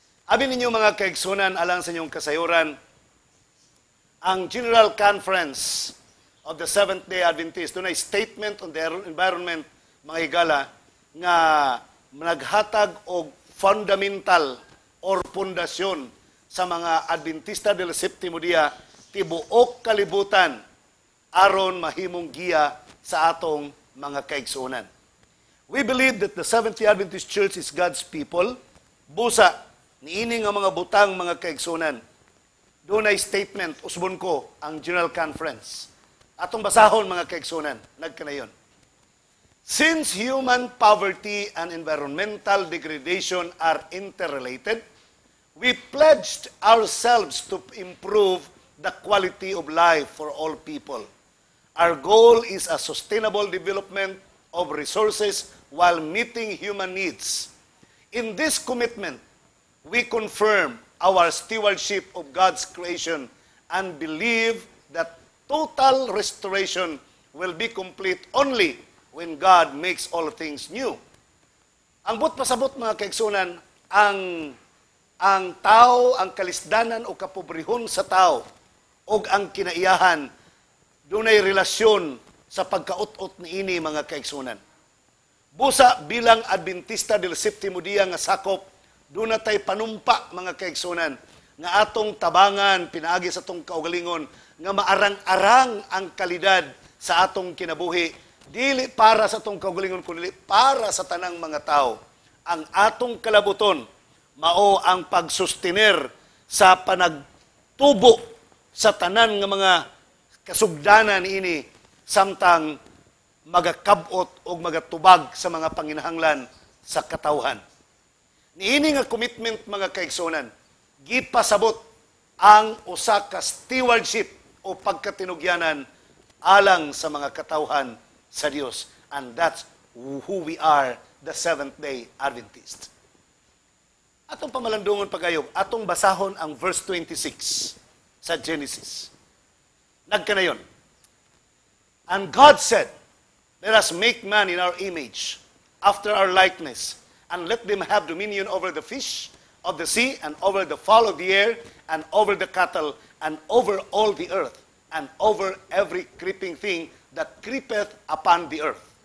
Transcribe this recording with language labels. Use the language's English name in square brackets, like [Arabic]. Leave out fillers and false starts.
[Cebuano] Abi ninyo, mga kaigsunan, alang sa inyong kasayuran, ang General Conference of the Seventh-day Adventist, doon ay [English] statement on the environment, [Cebuano] mga higala, nga naghatag og fundamental or pundasyon sa mga Adventista del Séptimo Día tibuok kalibutan aron mahimong giya sa atong mga kaigsunan. [English] We believe that the Seventh-day Adventist Church is God's people. [Cebuano] Busa niini nga mga butang, mga kaigsunan. Doon ay statement, usbon ko, ang General Conference. Atong basahon, mga kaigsunan, nagkanayon. [English] Since human poverty and environmental degradation are interrelated, we pledged ourselves to improve the quality of life for all people. Our goal is a sustainable development of resources while meeting human needs. In this commitment, we confirm our stewardship of God's creation and believe that total restoration will be complete only when God makes all things new. [Cebuano] Ang but pasabot, mga kaigsunan, ang tao, ang kalisdanan o kapobrehon sa tao, o ang kinaiyahan dunay relasyon sa pagkaut-ut ni ini mga kaigsunan. Busa bilang Adventista del Séptimo Día nga sakop, doon tay panumpa mga kaigsunan nga atong tabangan pinaagi sa atong kaugalingon nga maarang-arang ang kalidad sa atong kinabuhi, dili para sa atong kaugalingon kundi para sa tanang mga tao. Ang atong kalabuton mao ang pagsustener sa panagtubo sa tanan nga mga kasugdanan ini samtang magakabot o magatubag sa mga panginahanglan sa katawhan. Niini nga commitment mga kaigsunan, gipasabot ang usa ka stewardship o pagkatinugyanan alang sa mga katawhan sa Dios. [English] And that's who we are, the Seventh-day Adventist. [Cebuano] Atong pamalandungon pagayog, atong basahon ang verse 26 sa Genesis. Nagkanayon. [English] And God said, let us make man in our image, after our likeness, and let them have dominion over the fish of the sea, and over the fowl of the air, and over the cattle, and over all the earth, and over every creeping thing that creepeth upon the earth.